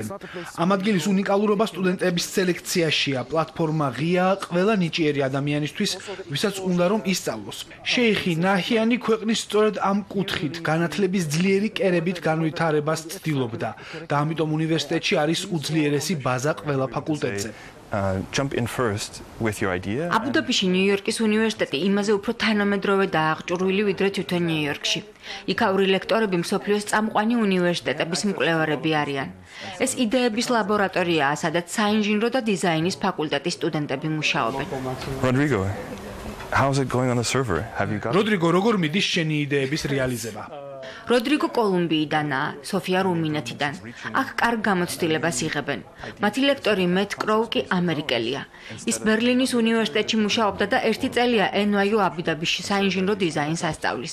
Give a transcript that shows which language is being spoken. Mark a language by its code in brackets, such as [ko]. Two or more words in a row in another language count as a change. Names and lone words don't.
[ka] ამ ადგილის უნიკალურობა სტუდენტების სელექციაშია, პლატფორმა ღია ყველა ნიჭიერი ადამიანისთვის, ვისაც უნდა რომ ისწავლოს. შეიხი ნაჰიანი ქვეყნის სწორედ ამ კუთხით განათლების ძლიერი კერებით განვითარებას ცდილობდა და ამიტომ უნივერსიტეტში არის უძლიერესი ბაზა ყველა ფაკულტეტზე. [en] Jump in first with your idea. [ka] აბუ-დაბიში ნიუ-იორკის უნივერსიტეტი იმაზე უფრო თანამედროვე და აღჭურვილი ვიდრე თვითონ ნიუ-იორკში. იქაური ლექტორები მსოფლიოს წამყვანი უნივერსიტეტების მკვლევარები არიან. ეს იდეების ლაბორატორიაა, სადაც საინჟინრო და დიზაინის ფაკულტეტის სტუდენტები მუშაობენ. [en] Rodrigo, how's it going on the server? Have you got [ka] როდრიგო, როგორ მიდის შენი იდეების რეალიზება? როდრიგო კოლუმბიიდანაა, სოფია რუმინეთიდან. აქ კარგ გამოცდილებას იღებენ. მათი ლექტორი მეტ კროუ კი ამერიკელია. ის ბერლინის უნივერსიტეტში მუშაობდა და 1 წელია NYU აბუ-დაბიში საინჟინრო დიზაინს ასწავლის.